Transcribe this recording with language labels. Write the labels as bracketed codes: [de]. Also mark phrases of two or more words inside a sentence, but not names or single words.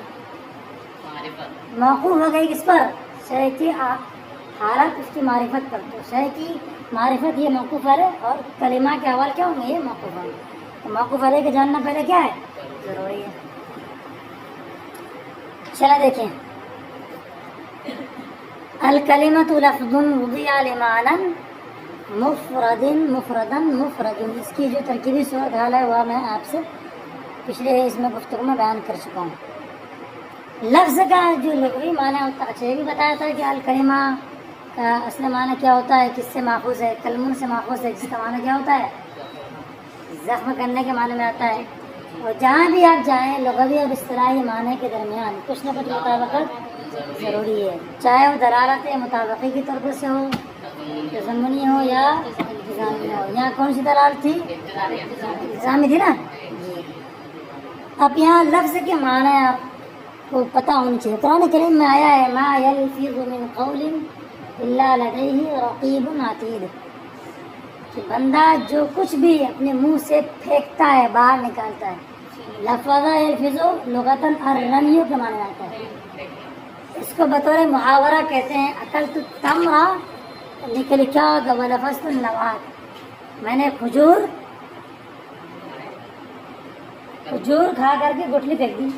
[ur] موقوف ہو گئی کس پر؟ شے کی حالت اس کی معرفت پر. تو شے کی معرفت یہ موقوف ہے، اور کلمہ کے احوال کیا ہوں گے؟ یہ موقوف ہوں گے. تو موقوف علیہ کے جاننا پہلے کیا ہے؟ ضروری ہے. چلا دیکھیں، [ar] الکلمۃ لفظ وضع لمعنی مفرد مفردن مفرد. [ur] اس کی جو ترکیبی صورت حال ہے وہ میں آپ سے پچھلے اس میں گفتگو میں بیان کر چکا ہوں. لفظ کا جو لغوی معنی ہوتا ہے، اچھا یہ بھی بتایا تھا کہ الکلمہ کا اصل معنی کیا ہوتا ہے، کس سے ماخوذ ہے؟ کلمن سے ماخوذ ہے، جس کا معنی کیا ہوتا ہے؟ زخم کرنے کے معنی میں آتا ہے. اور جہاں بھی آپ جائیں لغوی اور اصطلاحی معنی کے درمیان کچھ نہ کچھ مطابقت ضروری ہے، چاہے وہ دلالت مطابقی کی طرف سے ہو، تضمنی ہو یا التزامی ہو. یہاں کون سی دلالت تھی؟ التزامی تھی نا. اب یہاں لفظ کے معنی آپ کو پتہ ہونا چاہیے. قرآن کریم میں آیا ہے [ar] ما یلفظ من قول الا لدیہ رقیب عتید، [ur] کہ بندہ جو کچھ بھی اپنے منہ سے پھینکتا ہے، باہر نکالتا ہے. [ar] لفظ یلفظ لغتاً الرمی [ur] کے معنی آتا ہے. اس کو بطور محاورہ کہتے ہیں [ar] اکلت التمر، [ur] نکل کیا ہوگا [ar] ولفظت النوات، [ur] میں نے کھجور کھا کر کے گٹھلی پھینک دی.